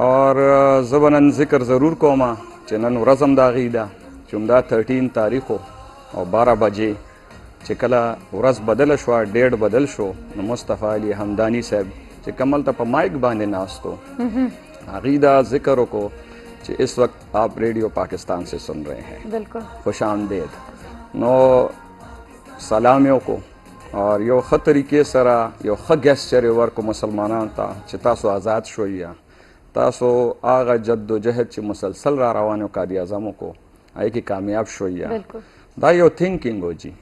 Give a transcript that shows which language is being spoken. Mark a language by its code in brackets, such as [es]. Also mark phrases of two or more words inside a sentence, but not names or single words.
[ps] اور زه به نن ذکر ضرور کوم چې نن ورځ هم د هغې ده چې همدا 13 تاریخ او 12 بجې چې کله ورځ بدله شوه, ډیټ بدل شو, نو مصطفی علي حمداني صاحب چې کوم هلته په مایک باندې ناست و هغې دا ذکر وکړو چې [ur] اس وقت آپ ریڈیو پاکستان سے سن رہے ہیں, بالکل خوش آمدید. [ps] نو سلام یې وکړو اور یو ښه طریقې سره یو ښه ګیسچر یې ورکړو مسلمانانو ته چې تاسو آزاد شوئ, یا تاسو هغه جد و جهد چې مسلسل را روان و قائد اعظم کو هغې کې کامیاب شوئ, یا دا یو تھنکنګ و جي.